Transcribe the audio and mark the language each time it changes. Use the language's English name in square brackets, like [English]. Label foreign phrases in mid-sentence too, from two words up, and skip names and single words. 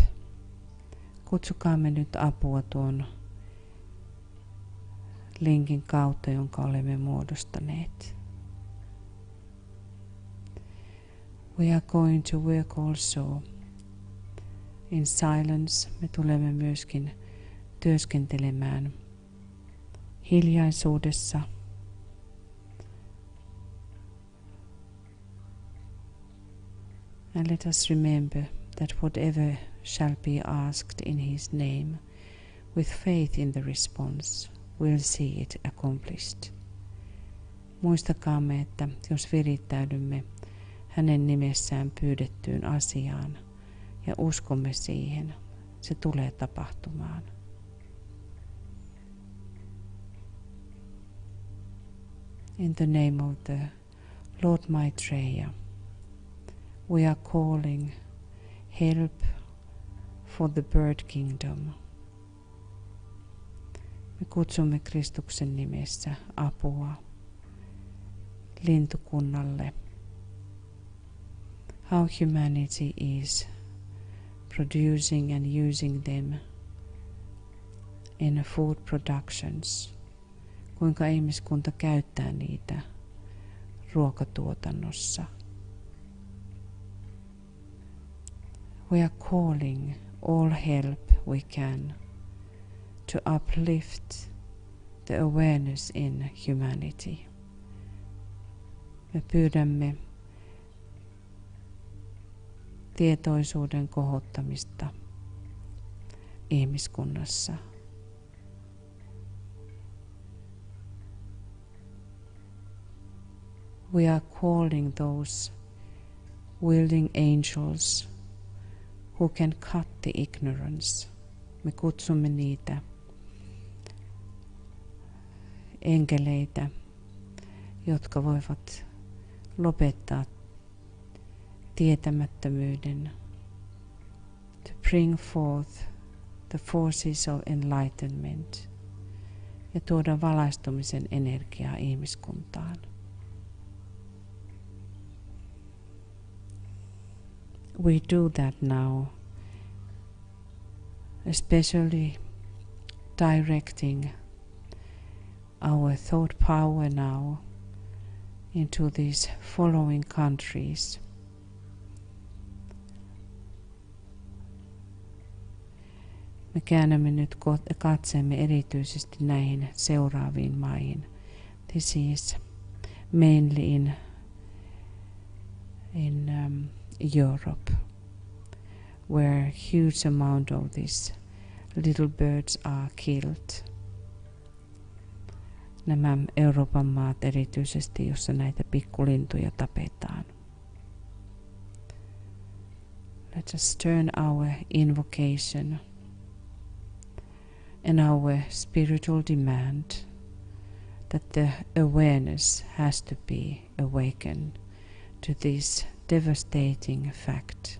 [Finnish] Kutsukaamme nyt apua tuon linkin kautta, jonka olemme muodostaneet. [English] We are going to work also in silence. [Finnish] Me tulemme myöskin työskentelemään hiljaisuudessa. [English] And let us remember that whatever shall be asked in his name, with faith in the response, we'll see it accomplished. [Finnish] Muistakaamme, että jos virittäydymme hänen nimessään pyydettyyn asiaan ja uskomme siihen, se tulee tapahtumaan. [English] In the name of the Lord Maitreya, we are calling help for the bird kingdom. [Finnish] Me kutsumme Kristuksen nimessä apua lintukunnalle. [English] How humanity is producing and using them in food productions. [Finnish] Kuinka ihmiskunta käyttää niitä ruokatuotannossa. [English] We are calling all help we can to uplift the awareness in humanity. [Finnish] Me pyydämme tietoisuuden kohottamista ihmiskunnassa. [English] We are calling those wielding angels who can cut the ignorance. [Finnish] Me kutsumme niitä enkeleitä, jotka voivat lopettaa tietämättömyyden. [English] To bring forth the forces of enlightenment [Finnish] ja tuoda valaistumisen energiaa ihmiskuntaan. [English] We do that now, especially directing our thought power now into these following countries. [Finnish] Me käännämme nyt katseemme erityisesti näihin seuraaviin maihin. [English] This is mainly in Europe, where huge amount of these little birds are killed. [Finnish] Nämä Euroopan maat erityisesti, jossa näitä pikkulintuja tapetaan. [English] Let us turn our invocation and our spiritual demand that the awareness has to be awakened to this devastating fact.